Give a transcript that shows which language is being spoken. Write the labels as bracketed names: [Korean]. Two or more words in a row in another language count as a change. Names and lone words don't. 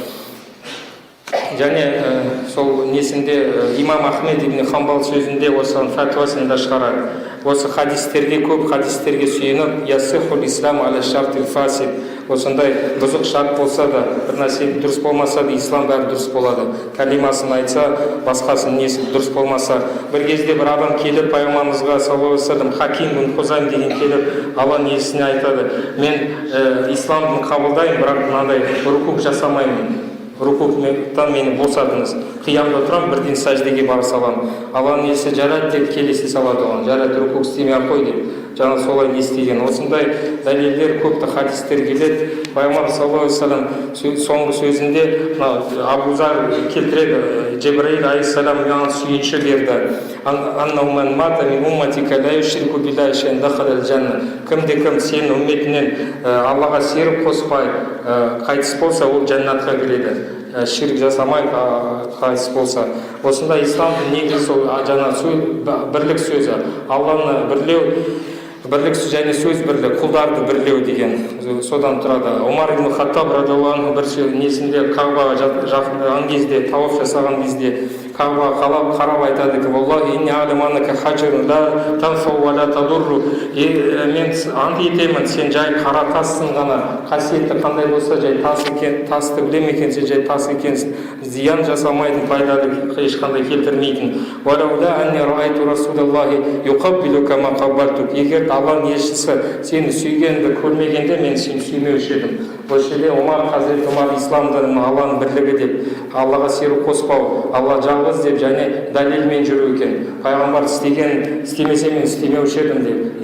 [Kazakh] Және сол несінде имам Ахмед ибн Хамбал сөзінде осыған фәтуасында шығарады. Осы көп хадистерге сүйеніп, [Arabic] يصح الإسلام على الشرط الفاسد. [Kazakh] Осындай бұзық шарт болса да, бір нәрсе дұрыс болмаса да, ислам бәрі дұрыс болады. Калимасын айтса, басқасын несі дұрыс болмаса. Бір кезде бір адам келіп пайғамбарымызға [Arabic] صلى الله عليه وسلم [Kazakh] Хаким бин Хузайм деген келіп, Алла несіне айтады, мен исламды қабылдаймын, бірақ мынандай рукук жасамаймын. Рукуктан мені босатыңыз. Қиямда тұрам, бірден сәждеге барып саламын. Алланың несі жарат деп келесі салады оған. Жарат рукук істемей қой деп. Жаңа солай не істеген. Осындай дәлелдер көпті хадистер келеді. Пайғамбар [Arabic] صلى الله عليه وسلم [Kazakh] соңғы сөзінде Абу Зар келтіреді. Джибраил алейхиссалам маған сүйінші берді. [Arabic] أنه من مات من أمتك لا يشرك بالله شيئا دخل الجنة. [Kazakh] Кімде-кім сенің үмметінен Аллаға серік қоспай қайтыс болса, ол жәннатқа кіреді. Ширк жасамай қайтыс болса. Осында исламның негізі сол жаңа бірлік сөзі. Алланы бірлік және сөз бірлік, құлдарды бірлеу деген содан тұрады. Омар ибн Хаттаб [Arabic] رضي الله عنه [Kazakh] бір несінде Кағбаға жақындаған кезде, тауаф жасаған кезде Кағбаға қарап айтады ки: [Arabic] «والله إني أعلم أنك حجر لا تنفع ولا تضر». [Kazakh] Мен ант етемін, сен жай қара тассың ғана, қасиетті қандай болса жай тасты білем екен, сен жай тас екенсің, зиян жасамайтын, пайдалы ешқандай келтірмейтін. [Arabic] «ولولا أني رأيت رسول الله يقبل كما قبلتك». [Kazakh] Егер Алланың елшісі сені сүйгенді көрмегенде мен сені сүймеуші едім. Осы жерде Хазірет Омар исламдың Алланың бірлігі деп, Аллаға серік қоспау, Алла жалғыз парыз деп және дәлелмен жүру екен. Пайғамбар істемесе мен істемеуші едім деп.